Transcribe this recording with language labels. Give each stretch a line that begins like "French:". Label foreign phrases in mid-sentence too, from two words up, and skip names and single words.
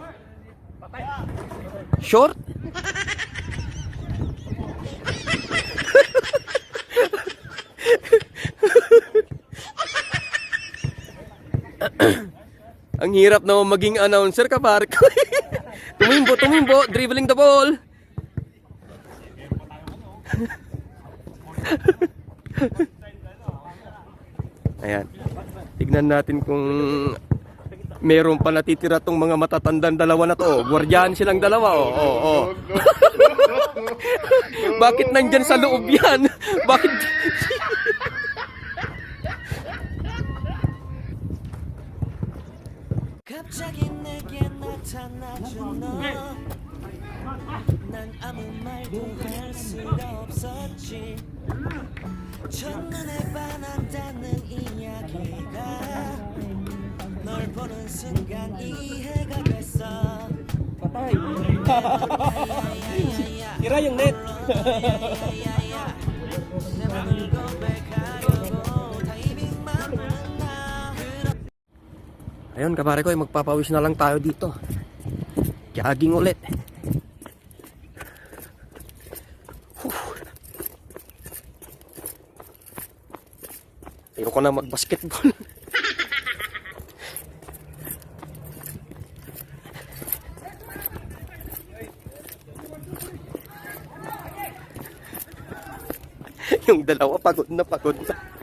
Filipino: Short. Ang hirap na maging announcer, kapare ko. Tumimbo,
English: dribbling the ball.
Filipino: Ayan. Tignan natin kung meron pa natitira tong mga matatandang dalawa na to. Guardian silang dalawa, oh. Bakit nandyan sa loob yan? Bakit?
Korean: 갑자기 내게 나타나준 너. 난 아무 말도 할 수가 없었지. 첫눈에 반한다는 이야기가 널 보는 순간 이해가 됐어.
Filipino: Tira yung net.
Korean: 내 맘을 고백하려고
Filipino: Ayun, kapare ko, magpapawis na lang tayo dito. Jogging ulit. Ayoko na mag-basketball. Yung dalawa pagod na pagod na.